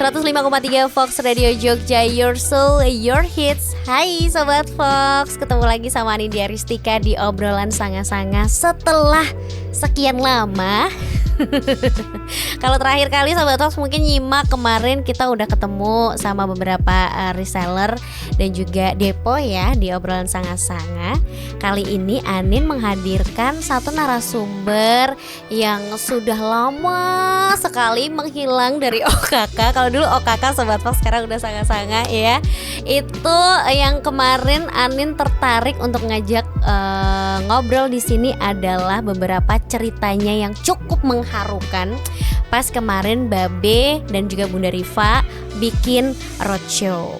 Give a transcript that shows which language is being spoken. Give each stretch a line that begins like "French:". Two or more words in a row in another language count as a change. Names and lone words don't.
English: 105,3 Fox Radio Jogja, Your Soul, Your Hits.
Indonesian: Hai Sobat Fox, ketemu lagi sama Anindya Ristika di obrolan sanga-sanga setelah sekian lama. Kalau terakhir kali Sobat Fox mungkin nyimak kemarin kita udah ketemu sama beberapa reseller dan juga depo ya di obrolan sanga-sanga. Kali ini Anin menghadirkan satu narasumber yang sudah lama sekali menghilang dari OKK. Kalau dulu OKK Sobat Fox, sekarang udah sanga-sanga ya. Itu yang kemarin Anin tertarik untuk ngajak ngobrol di sini adalah beberapa ceritanya yang cukup mengharukan pas kemarin Babe dan juga Bunda Rifa bikin roadshow.